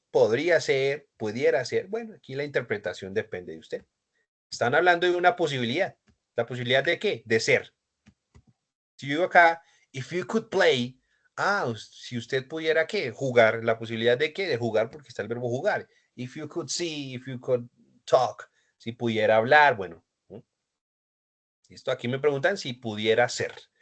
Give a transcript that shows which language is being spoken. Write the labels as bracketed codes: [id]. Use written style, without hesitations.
[es] Podría ser, pudiera ser. Bueno, aquí la interpretación depende de usted. Están hablando de una posibilidad. ¿La posibilidad de qué? De ser. Si yo digo acá, [en] if you could play, [es] si usted pudiera qué? Jugar. ¿La posibilidad de qué? De jugar, porque está el verbo jugar. [en] If you could see, if you could talk. [es] Si pudiera hablar, bueno. Listo, aquí me preguntan si pudiera ser.